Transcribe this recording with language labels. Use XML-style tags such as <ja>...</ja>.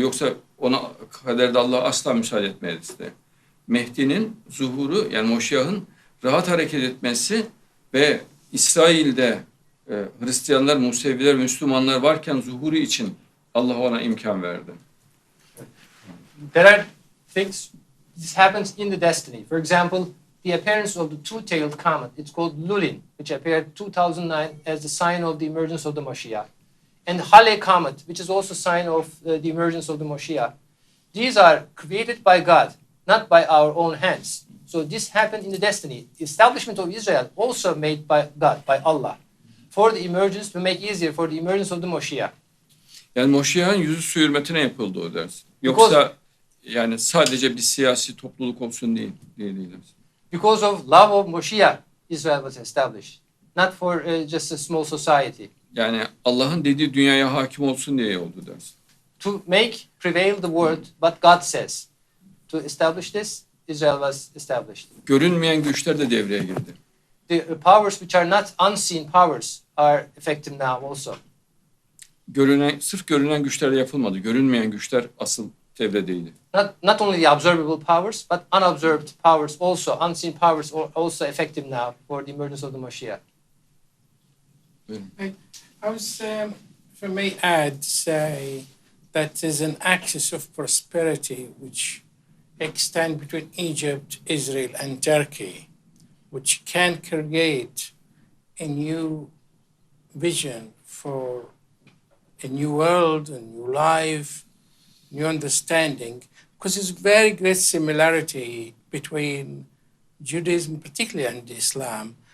<tr>Yoksa ona kaderde Allah asla müsaade etmezdi. Mehdi'nin zuhuru, yani Moşiyah'ın rahat hareket etmesi ve İsrail'de Hristiyanlar, Museviler, Müslümanlar varken zuhuru için Allah ona imkan verdi.</tr> <en>There are things, this happens in the destiny. For example, the appearance of the two-tailed comet, it's called Lulin, which appeared 2009 as the sign of the emergence of the Mashiach. And Hale comet, which is also a sign of the emergence of the Mashiach. These are created by God, not by our own hands. So this happened in the destiny. The establishment of Israel also made by God, by Allah, for the emergence, to make easier for the emergence of the Mashiach.</en> <tr>Yani Moşiyah'ın yüzü su hürmetine yapıldı o ders. Yoksa yani sadece bir siyasi topluluk olsun değil.</tr> <en>Because of love of Mashiach, Israel was established, not for just a small society.</en> <tr>Yani Allah'ın dediği dünyaya hakim olsun diye oldu ders.</tr> <en>To make prevail the word, what God says. To establish this, Israel was established.</en> <tr>Görünmeyen güçler de devreye girdi.</tr> <en>The powers which are not unseen powers are effective now also.</en> <tr>Sırf görünen güçlerle yapılmadı. Görünmeyen güçler asıl devredeydi.</tr> <en>Not only the observable powers, but unobserved powers also, unseen powers are also effective now for the emergence of the Mashiach. I was, if I may add, say that there's an axis of prosperity which extends between Egypt, Israel, and Turkey, which can create a new vision for a new world, a new life, new understanding, because there's very great similarity between Judaism, particularly, and Islam.</en>